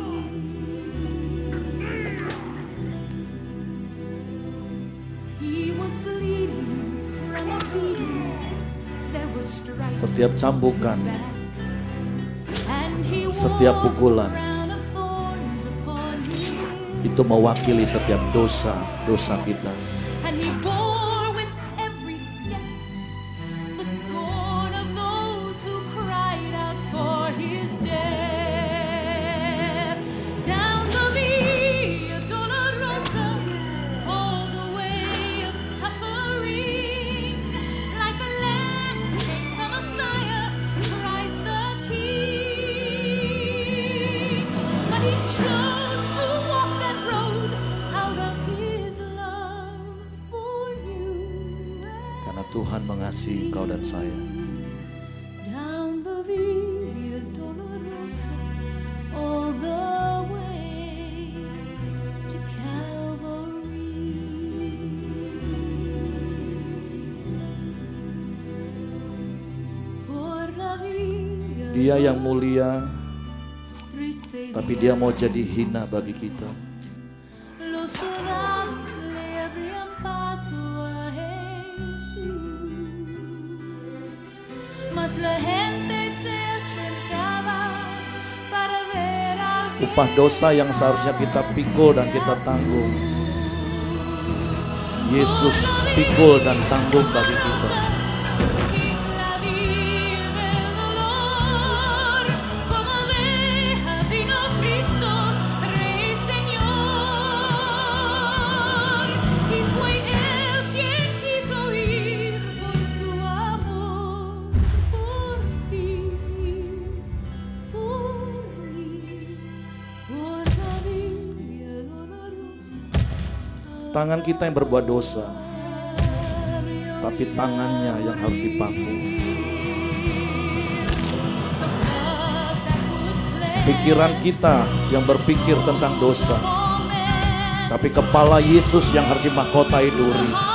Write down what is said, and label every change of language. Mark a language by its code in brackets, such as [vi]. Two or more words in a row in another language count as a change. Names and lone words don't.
[en] He was bleeding from a beating. There were stripes [id] Setiap cambukan, [en] on his back, and he [id] setiap [en] wore [id] pukulan, [en] a crown of thorns upon his [id] itu mewakili setiap dosa kita. [en] and he bore with every step the scorn of those who cried out for his death. Down the Via Dolorosa, all the way of suffering, like a lamb came the Messiah, Christ the King. But he chose to walk that road out of his love for you [id] Karena Tuhan mengasihi engkau dan saya. [en] down the Via Dolorosa, all the way to Calvary. [es] Por la via [id] Dia yang mulia, [es] triste [id] tapi dia mau jadi hina bagi kita. [es] los soldados le abrían paso a Jesús, mas la gente se acercaba para ver al [id] Upah dosa yang seharusnya kita pikul dan kita tanggung, Yesus pikul dan tanggung bagi kita. [es] es la vía del dolor, como oveja vino Cristo, Rey Señor, y fue Él quien quiso ir por su amor, por ti, por mí, por la vía dolorosa. [id] Tangan kita yang berbuat dosa, tapi tangannya yang harus dipangku. pikiran kita yang berpikir tentang dosa. Tapi kepala Yesus yang harus dimahkotai duri.